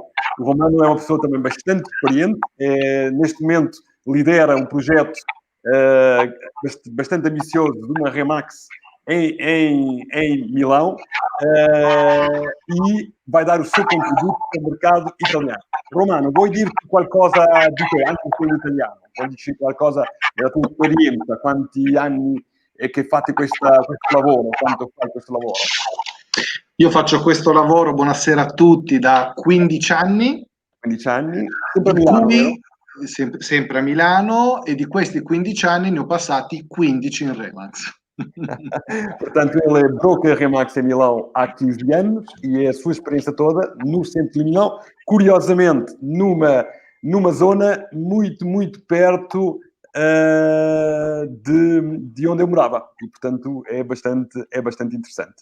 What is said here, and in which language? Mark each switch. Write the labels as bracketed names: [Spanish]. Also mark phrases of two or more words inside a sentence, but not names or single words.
[Portuguese] O Romano é uma pessoa também bastante experiente, neste momento lidera um projeto bastante ambicioso de uma Remax em Milão, e vai dar o seu contributo ao mercado italiano. [Italian] Romano, vuoi dirti qualcosa di te, anche in italiano? Vuoi dirci qualcosa della tua esperienza, quanti anni che fate questo lavoro, quanto fai questo lavoro? Io faccio questo lavoro, buonasera a tutti, da 15 anni. 15 anni, sempre a Milano, sempre a Milano, e di questi 15 anni ne ho passati 15 in Remax. [Portuguese] Portanto, ele é broker Remax em Milão há 15 anos e é a sua experiência toda no centro de Milão, curiosamente numa zona muito, muito perto de onde eu morava, e portanto é bastante interessante.